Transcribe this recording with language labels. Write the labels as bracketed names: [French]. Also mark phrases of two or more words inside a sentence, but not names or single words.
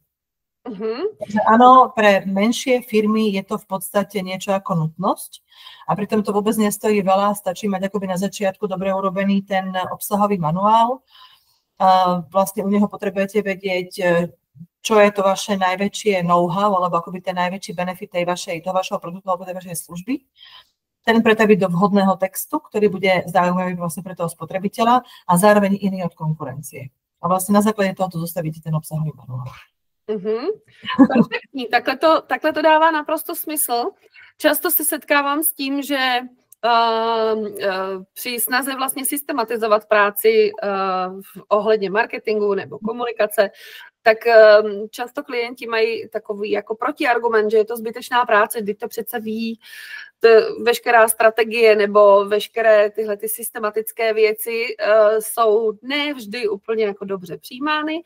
[Slovak] Takže áno, pre menšie firmy je to v podstate niečo ako nutnosť a pritom to vôbec nestojí veľa, stačí mať akoby na začiatku dobre urobený ten obsahový manuál. Vlastne u neho potrebujete vedieť, čo je to vaše najväčšie know-how alebo akoby ten najväčší benefit toho vašeho produktu alebo tej vašej služby. Ten pretaviť do vhodného textu, ktorý bude zaujímavý vlastne pre toho spotrebiteľa a zároveň iný od konkurencie. A vlastne na základe tohoto zostavíte ten obsahový manuál. [Czech] Perfektní, takhle to dává naprosto smysl. Často se setkávám s tím, že při snaze vlastně systematizovat práci ohledně marketingu nebo komunikace, tak často klienti mají takový jako protiargument, že je to zbytečná práce, kdy to přece ví veškerá strategie nebo veškeré tyhle ty systematické věci jsou ne vždy úplně jako dobře přijímány.